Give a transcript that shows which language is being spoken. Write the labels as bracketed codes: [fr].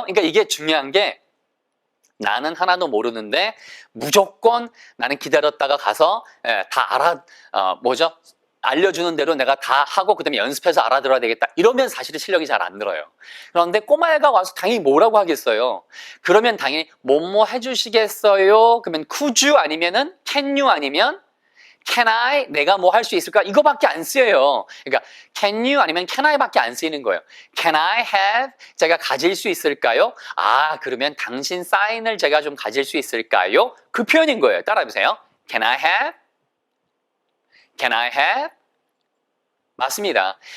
[ko] 그러니까 이게 중요한 게 나는 하나도 모르는데 무조건 나는 기다렸다가 가서 다 알려주는 대로 내가 다 하고 그다음에 연습해서 알아들어야 되겠다. 이러면 사실은 실력이 잘 안 늘어요. 그런데 꼬마애가 와서 당연히 뭐라고 하겠어요? 그러면 당연히 뭐뭐 해주시겠어요? 그러면 [en] could you 아니면은 can you 아니면 can I? [ko] 내가 뭐 할 수 있을까? 이거밖에 안 쓰여요. 그러니까 can you 아니면 can I 밖에 안 쓰이는 거예요. [en] Can I have? [ko] 제가 가질 수 있을까요? 그러면 당신 사인을 제가 좀 가질 수 있을까요? 그 표현인 거예요. 따라해보세요. [en] Can I have? Can I have? [ko] 맞습니다.